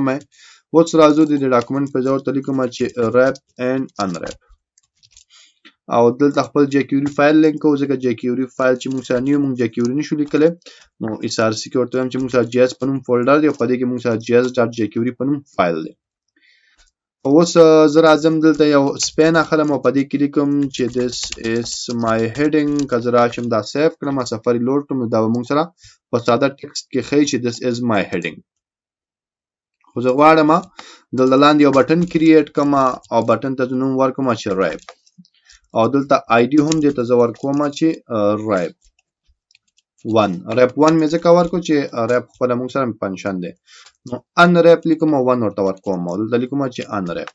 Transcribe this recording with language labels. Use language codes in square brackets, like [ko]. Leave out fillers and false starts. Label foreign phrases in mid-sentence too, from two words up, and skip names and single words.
[ps] اوس راځو د ډاکومنټ په ځای ورته لیکم چې [en] wrap and unwrap, [ps] او دلته خپل jQuery فایل لینک کوو، ځکه jQuery فایل چې موږ سره نیو، موږ jQuery نشو لیکلی. نو SRC کې ورته وایم چې موږ سره JS په نوم فولډر دی او په دې کې موږ سره JS.jQuery په نوم فایل دی. اوس زه راځم دلته یو سپین اخلم او په دې کې لیکم چې [en] this is my heading. [ps] که زه راشم دا سیف کړم، سفاري لوډ کړم، نو دا به موږ سره په ساده ټکسټ کې ښیي چې [en] this is my heading. [ps] خو زه غواړم دلته لاندې یو [en] button create [ps] کړم او بټن ته نوم ورکړم چې ریپ، او دلته ID هم دې ته زه ورکوم چې ریپ 1. ریپ 1 مې ځکه ورکړو چې ریپ خپله موږ سره فنکشن دی. نو انریپ لیکم او 1 ورته ورکوم او دلته لیکم چې انریپ.